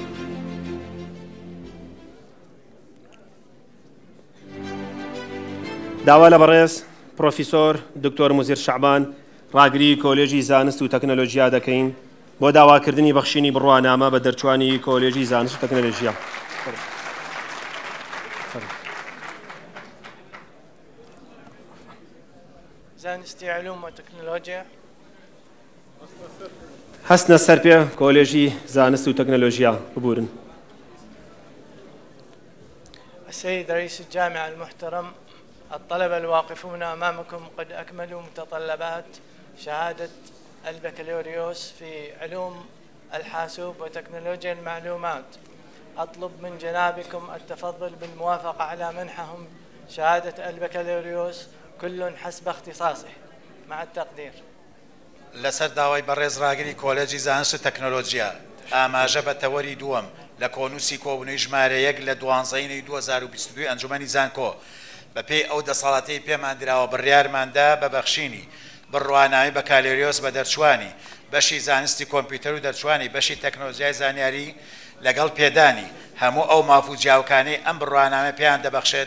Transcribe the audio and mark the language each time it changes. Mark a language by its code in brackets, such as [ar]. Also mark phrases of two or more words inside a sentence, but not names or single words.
[ckb] داوا لە بەڕێز پرۆفیسۆر دکتۆر موزیر شەعبان، ڕاگری کۆلێژی زانست و تەکنۆلۆژیا دەکەین بۆ داواکردنی بەخشینی بڕوانامە بە دەرچوانی کۆلێژی زانست و تەکنۆلۆژیا. زانستی علوم و تەکنۆلۆژیا هەستنە سەر پێ کۆلێژی زانست و تەکنۆلۆژیا ببورن. [ar] السيد رئيس الجامعة المحترم، الطلبة الواقفون أمامكم قد أكملوا متطلبات شهادة البكالوريوس في علوم الحاسوب وتكنولوجيا المعلومات. أطلب من جنابكم التفضل بالموافقة على منحهم شهادة البكالوريوس كل حسب اختصاصه مع التقدير. [ckb] لەسەر داوای بەڕێز ڕاگری کۆلێجی زانست و تەکنۆلۆژیا ئاماژە بە تەوەری دووەم لە کۆنووسی کۆبوونەوەی ژمارە 1 لە 12 2022 ئەنجومەنی زانکۆ بەپێی ئەو دەسەڵاتەی پێمان دراوە بڕیارماندا بە بەخشینی بڕوانامی بەکالۆریۆس بە دەرچوانی بەشی زانستی کۆمپیوتەر و دەرچوانی بەشی تەکنۆلۆژیای زانیاری لەگەڵ پێدانی هەموو ئەو مافوو جیاوکانەی ئەم بڕوانامە پێیان دەبەخشێت.